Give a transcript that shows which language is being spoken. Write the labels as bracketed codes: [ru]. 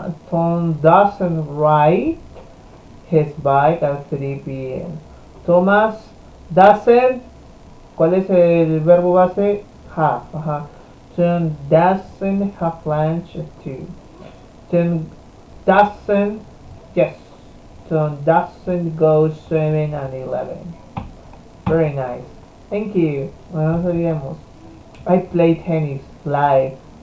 [en] Tom doesn't ride his bike at 3 p.m. Thomas doesn't, [es] ¿cuál es el verbo base? [en] Have. Tom doesn't have lunch at 2. Tom doesn't, yes, Tom doesn't go swimming at 11. Very nice. Thank you. [es] No nos olvidemos. [en] I play tennis. Lie.